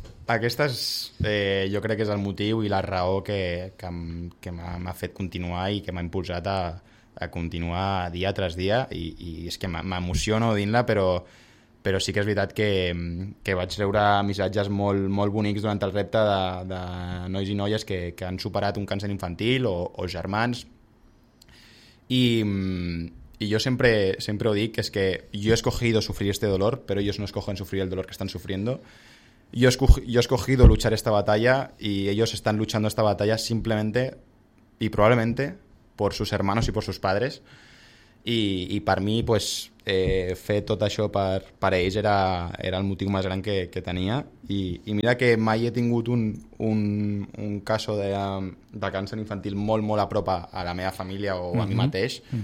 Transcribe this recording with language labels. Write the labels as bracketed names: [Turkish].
[Catalan] Aquesta és, jo crec que és el motiu i la raó que m'ha fet continuar i que m'ha impulsat a continuar dia tras dia, i és que m'emociono dint-la, però sí que és veritat que vaig rebre missatges molt, molt bonics durant el repte de nois i noies que han superat un càncer infantil o germans, i jo sempre ho dic, que és que jo [Spanish] he escogido sufrir este dolor, [Catalan] però ells [Spanish] no escogen sufrir el dolor que estan sufriendo. Yo he escogido luchar esta batalla y ellos están luchando esta batalla simplemente y probablemente por sus hermanos y por sus padres. [Catalan] Y per mi, pues, fer tot això per ells era el motiu més gran que tenia. I mira que mai he tingut un cas de càncer infantil molt, molt a prop a la meva família o a mi mateix.